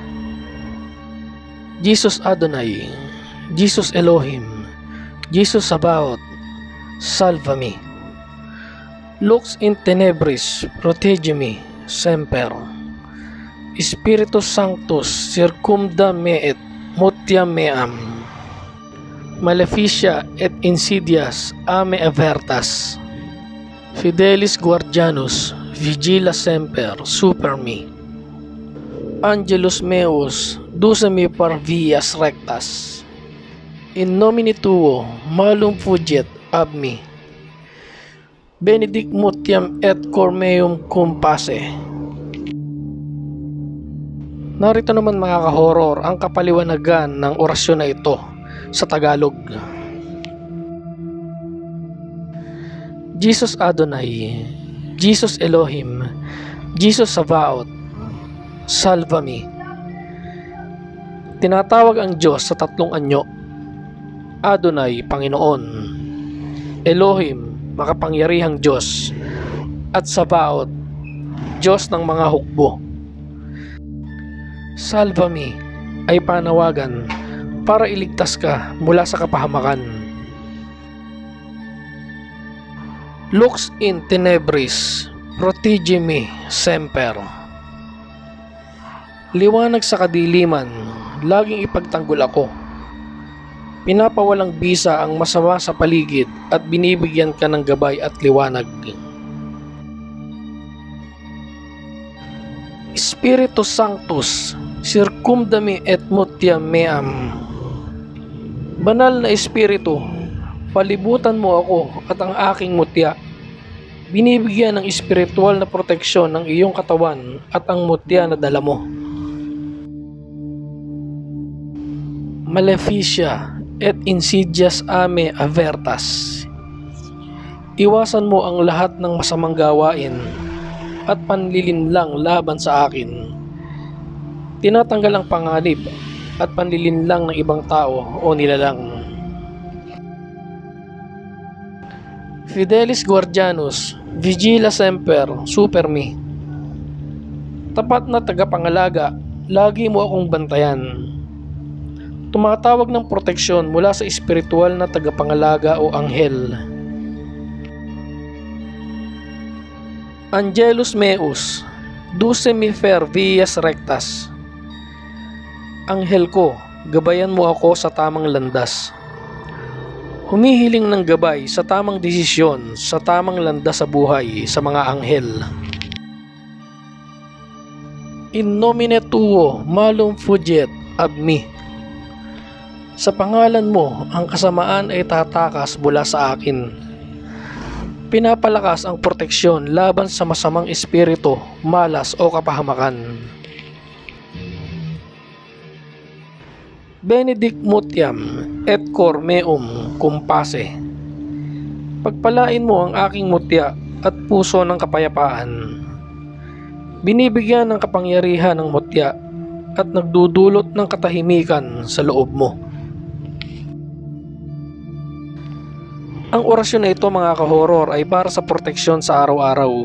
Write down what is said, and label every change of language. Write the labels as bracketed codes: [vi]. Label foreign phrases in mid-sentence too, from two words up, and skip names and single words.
[la] Jesus Adonai, Jesus Elohim, Jesus Sabaoth, salva me. Lux in tenebris, protege me, semper. Spiritus Sanctus, circumda me et mutia meam. Maleficia et insidias a me avertas. Fidelis guardianus, vigila semper super me. Angelus meus, ducemi par vias rectas. In nomine tuo, malum fuget ab me. Benedict mutiam et cor meum cum pace. [tl] Narito naman mga ka-horror ang kapaliwanagan ng orasyon na ito sa Tagalog. [la] Jesus Adonai, Jesus Elohim, Jesus Sabaoth, salva me. [tl] Tinatawag ang Diyos sa tatlong anyo. Adonai, Panginoon. Elohim, makapangyarihang Diyos. At Sabaoth, Diyos ng mga hukbo. [la] Salva me [tl] ay panawagan para iligtas ka mula sa kapahamakan. [la] Lux in tenebris, protege me semper. [tl] Liwanag sa kadiliman, laging ipagtanggol ako. Pinapawalang bisa ang masama sa paligid at binibigyan ka ng gabay at liwanag. [la] Spiritus Sanctus, circumda me et mutia meam. [tl] Banal na Espiritu, palibutan mo ako at ang aking mutya. Binibigyan ng espiritual na proteksyon ng iyong katawan at ang mutya na dala mo. [la] Maleficia et insidias a me avertas. [tl] Iwasan mo ang lahat ng masamang gawain at panlilinlang laban sa akin. Tinatanggal ang panganib at panlilinlang ng ibang tao o nilalang. [la] Fidelis guardianus, vigila semper super me. [tl] Tapat na tagapangalaga, lagi mo akong bantayan. Tumatawag ng proteksyon mula sa espiritual na tagapangalaga o anghel. [la] Angelus meus, ducemi per vias rectas. [tl] Anghel ko, gabayan mo ako sa tamang landas. Humihiling ng gabay sa tamang desisyon, sa tamang landas sa buhay sa mga anghel. [la] In nomine tuo, malum fuget ab me. [tl] Sa pangalan mo, ang kasamaan ay tatakas mula sa akin. Pinapalakas ang proteksyon laban sa masamang espiritu, malas o kapahamakan. [la] Benedict mutiam et cor meum cum pace. [tl] Pagpalain mo ang aking mutya at puso ng kapayapaan. Binibigyan ng kapangyarihan ng mutya at nagdudulot ng katahimikan sa loob mo. Ang orasyon na ito mga ka-horror ay para sa proteksyon sa araw-araw.